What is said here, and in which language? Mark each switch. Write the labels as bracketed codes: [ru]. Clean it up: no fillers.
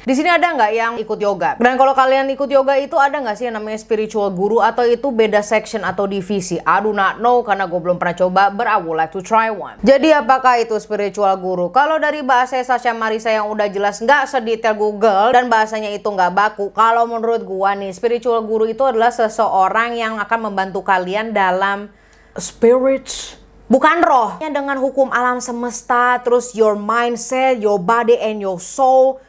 [id] Di sini ada nggak yang ikut yoga? Dan kalau kalian ikut yoga itu ada nggak sih yang namanya spiritual guru atau itu beda section atau divisi? [en] I do not know [id] karena gue belum pernah coba, [en] but I would like to try one. [id] Jadi apakah itu spiritual guru? Kalau dari bahasa Sasha Marisa yang udah jelas nggak sedetail Google dan bahasanya itu nggak baku. Kalau menurut gua nih, spiritual guru itu adalah seseorang yang akan membantu kalian dalam spirits, bukan roh, dengan hukum alam semesta, terus [en] your mindset, your body and your soul.